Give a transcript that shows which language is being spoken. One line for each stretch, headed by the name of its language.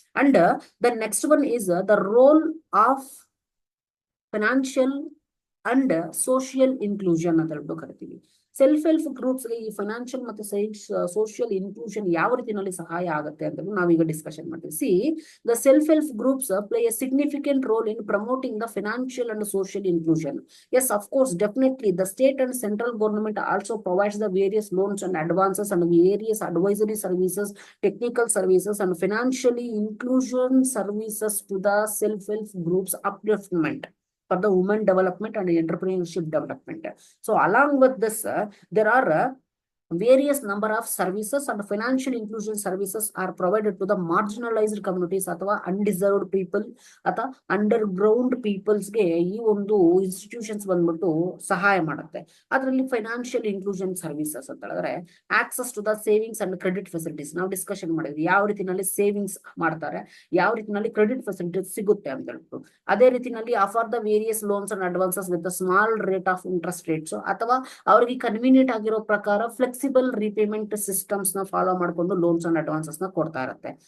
English: and the next one is the role of financial and social inclusion
Kannada: ಅಂತ ಹೇಳ್ಬಿಟ್ಟು ಕರಿತೀವಿ. Self help groups ಗೆ ಈ ಫೈನಾನ್ಷಿಯಲ್ ಮತ್ತೆ ಸೋಷಿಯಲ್ ಇನ್ಕ್ಲೂಷನ್ ಯಾವ ರೀತಿಯಲ್ಲಿ ಸಹಾಯ ಆಗುತ್ತೆ ಅಂತ ನಾವೀಗ ಡಿಸ್ಕಷನ್ ಮಾಡ್ತೀವಿ.
English: See the self help groups play a significant role in promoting the financial and social inclusion. Yes, of course, definitely. The state and central government also provides the various loans and advances and various advisory services, technical services, and financially inclusion services to the self-help groups upliftment for the women development and entrepreneurship development. So along with this, there are various number of services and financial inclusion services are provided to the marginalized communities ಅಥವಾ undeserved people ಅಥವಾ underground peoples ಗೆ
Kannada: ಈ ಒಂದು institutions ಬಂದ್ಬಿಟ್ಟು ಸಹಾಯ ಮಾಡುತ್ತೆ. ಅದರಲ್ಲಿ financial inclusion services ಅಂತ ಹೇಳಿದ್ರೆ
English: Access to the savings and credit facilities.
Kannada: ನಾವು ಡಿಸ್ಕಷನ್ ಮಾಡಿದ್ವಿ ಯಾವ ರೀತಿನಲ್ಲಿ ಸೇವಿಂಗ್ಸ್ ಮಾಡ್ತಾರೆ, ಯಾವ ರೀತಿನಲ್ಲಿ ಕ್ರೆಡಿಟ್ ಫೆಸಿಲಿಟೀಸ್ ಸಿಗುತ್ತೆ ಅಂತ ಹೇಳ್ಬಿಟ್ಟು. ಅದೇ ರೀತಿನಲ್ಲಿ
English: offer the various loans and advances with small rate of interest rates
Kannada: ಅಥವಾ ಅವರಿಗೆ ಕನ್ವೀನಿಯಂಟ್ ಆಗಿರೋ ಪ್ರಕಾರ ಫ್ಲೆಕ್ಸಿಬಲ್ ರಿಪೇಮೆಂಟ್ ಸಿಸ್ಟಮ್ಸ್ ನ ಫಾಲೋ ಮಾಡ್ಕೊಂಡು ಲೋನ್ಸ್ ಅಂಡ್ ಅಡ್ವಾನ್ಸಸ್ ನ ಕೊಡ್ತಾ ಇರುತ್ತೆ.